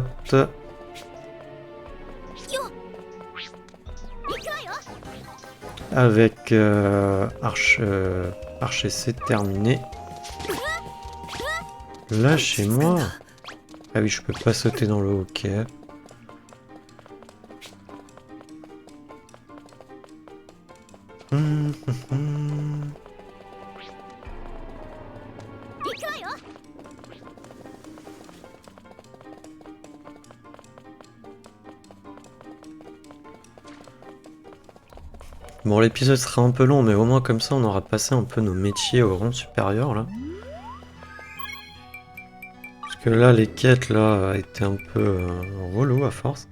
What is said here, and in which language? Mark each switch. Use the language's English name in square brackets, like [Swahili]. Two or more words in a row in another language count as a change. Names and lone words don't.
[Japanese] 行くわよ [French] Avec archer, c'est terminé. Lâchez-moi. Ah oui, je peux pas sauter dans le hockey. Hum, hum, hum. [Japanese] 行くわよ [French] Bon, l'épisode sera un peu long, mais au moins comme ça, on aura passé un peu nos métiers au rang supérieur, là. Parce que là, les quêtes, là, étaient un peu relou à force.